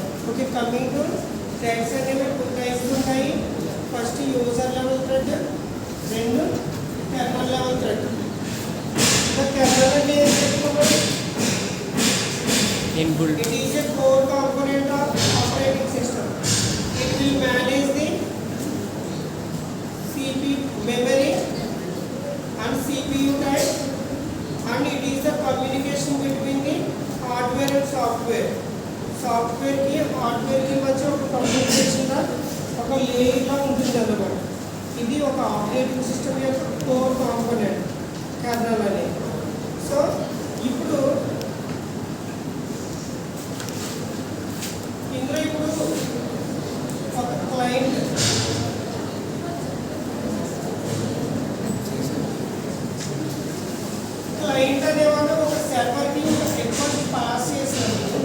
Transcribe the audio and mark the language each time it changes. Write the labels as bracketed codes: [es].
[te] Okay, coming to threads అనేవి 2 types ఉంటాయి. First user level thread, రెండు కెర్నల్ లెవెల్ థ్రెడ్. కెర్నల్ అంటే ఏం చెప్పుకోవాలి? [en] It is a core component of operating system. It will manage the CPU memory and CPU type, and it is the communication between the hardware and software. [te] Software కి hardware కి మధ్య ఒక communication ఒక layer లా ఉంటుంది అన్నమాట. ఇది ఒక operating system యొక్క కోర్ కాంపోనెంట్ కెర్నల్ అనేది. సో ఇప్పుడు ఇందులో ఒక క్లయింట్ అనేవాళ్ళు ఒక సర్వర్కి ఒక రిక్వెస్ట్ పాస్ చేస్తారు.